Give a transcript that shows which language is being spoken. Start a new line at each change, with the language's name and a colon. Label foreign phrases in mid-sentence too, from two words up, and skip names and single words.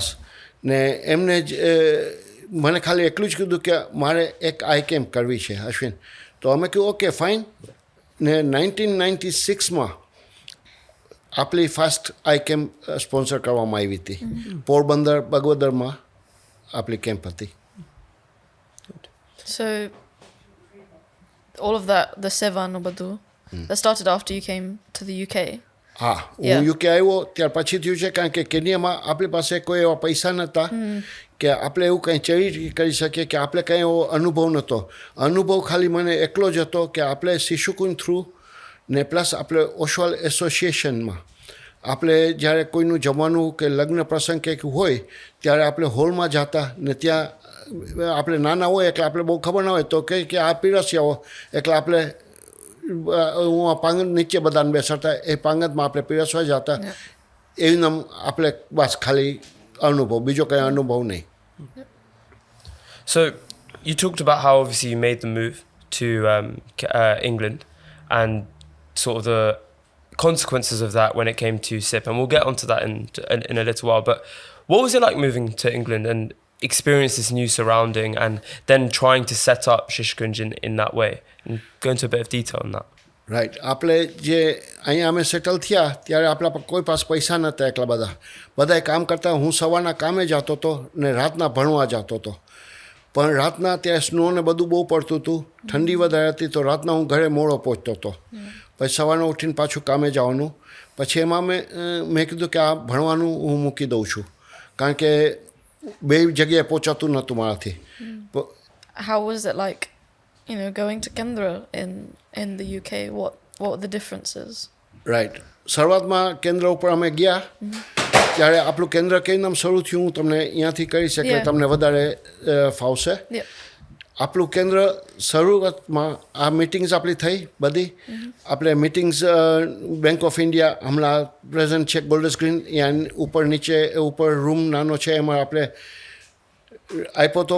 Gujarati: ને એમને જ મને ખાલી એટલું જ કીધું કે મારે એક
English: eye camp
Gujarati: કરવી છે અશ્વિન. તો અમે કહ્યું
English: okay fine.
Gujarati: ને 1996માં આપણી
English: first eye camp
Gujarati: સ્પોન્સર કરવામાં આવી હતી. પોરબંદર બગવદરમાં આપણી કેમ્પ હતી.
English: So all of that, the Seva and Obadu, that started after you came to the UK.
Gujarati: હા હું યુકે આવ્યો ત્યાર પછી થયું છે કારણ કે કેન્યામાં આપણી પાસે કોઈ એવા પૈસા નહોતા કે આપણે એવું કંઈ ચેરિટી કરી શકીએ કે આપણે કંઈ એવો અનુભવ નહોતો. અનુભવ ખાલી મને એકલો જ હતો કે આપણે શિશુકુંજ થ્રુ ને પ્લસ આપણે ઓશવાલ એસોસિએશનમાં આપણે જ્યારે કોઈનું જમવાનું કે લગ્ન પ્રસંગ કંઈક હોય ત્યારે આપણે હોલમાં જતા ને ત્યાં આપણે નાના હોય એટલે આપણે બહુ ખબર ના હોય તો કહે કે આ પીરસી આવો એટલે આપણે હું આ પાંગત નીચે બધાને બેસાડતા એ પાંગતમાં આપણે પીરસવા જતા. એવી નામ આપણે બસ ખાલી અનુભવ, બીજો કંઈ અનુભવ નહીં.
English: So you talked about how obviously you made the move to England and sort of the consequences of that when it came to SIP, and we'll get onto that in a little while. But what was it like moving to England and experience this new surrounding and then trying to set up Shishukunj in that way? And go into a bit of detail on that.
Gujarati: રાઈટ. આપણે જે અહીંયા અમે સેટલ થયા ત્યારે આપણા પર કોઈ પાસે પૈસા નહોતા એટલા બધાએ કામ કરતા. હું સવારના કામે જતો હતો ને રાતના ભણવા જતો હતો. પણ રાતના ત્યાં સ્નો ને બધું બહુ પડતું હતું, ઠંડી વધારે હતી, તો રાતના હું ઘરે મોડો પહોંચતો હતો. પછી સવારના ઉઠીને પાછું કામે જવાનું. પછી એમાં મેં કીધું કે આ ભણવાનું હું મૂકી દઉં છું, કારણ કે બે જગ્યાએ પહોંચાતું નહોતું મારાથી.
English: How was it like, going to Kendra in the UK? What were the differences?
Gujarati: રાઈટ. શરૂઆતમાં કેન્દ્ર ઉપર અમે ગયા ત્યારે આપણું કેન્દ્ર કેવી નામ શરૂ થયું હું તમને અહીંયાથી કહી શકે, તમને વધારે ફાવશે. આપણું કેન્દ્ર શરૂઆતમાં આ મિટિંગ્સ આપણી થઈ બધી. આપણે મિટિંગ્સ બેંક ઓફ ઇન્ડિયા હમણાં પ્રેઝન્ટ છે ગોલ્ડર્સ ગ્રીન, ત્યાં ઉપર નીચે ઉપર રૂમ નાનો છે, એમાં આપણે આપ્યો હતો.